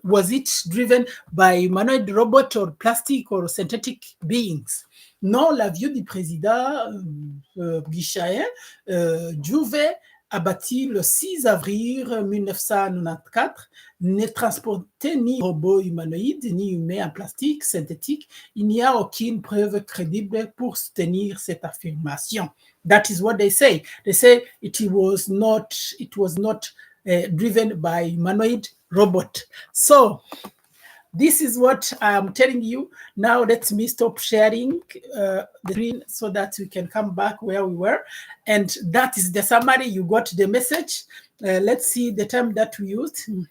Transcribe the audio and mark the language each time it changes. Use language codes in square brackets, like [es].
[en] Was it driven by humanoid robot, or plastic, or synthetic beings? [fr] Non, l'avion du président bwishaien, Juve, abattu le 6 avril 1994, ne transportait ni robot humanoïde, ni humain en plastique synthétique. Il n'y a aucune preuve crédible pour soutenir cette affirmation. [en] That is what they say. They say it was not driven by humanoid robot. So this is what I'm telling you. Now let me stop sharing the screen so that we can come back where we were. And that is the summary. You got the message. Let's see the time that we used.